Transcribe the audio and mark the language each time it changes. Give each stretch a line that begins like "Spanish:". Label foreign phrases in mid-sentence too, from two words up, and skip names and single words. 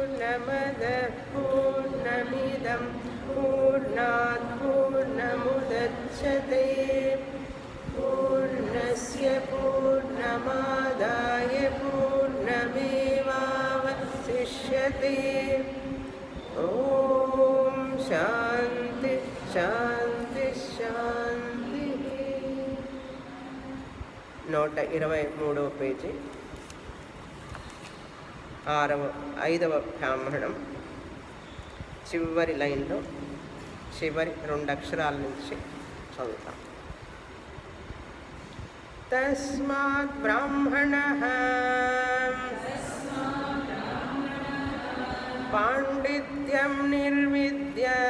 Sanskrit: पूर्णमदः पूर्णमिदं पूर्णात् पूर्णमुदच्यते पूर्णस्य पूर्णमादाय पूर्णमेवावशिष्यते ॐ शान्ति शान्ति शान्तिः
Telugu: 123వ పేజీ 5వ బ్రాహ్మణం చివరి లైన్లో చివరి 2 అక్షరాల నుంచి చదువుతాం.
Sanskrit: తస్మాత్ బ్రాహ్మణః పాండిత్యం నిర్విద్య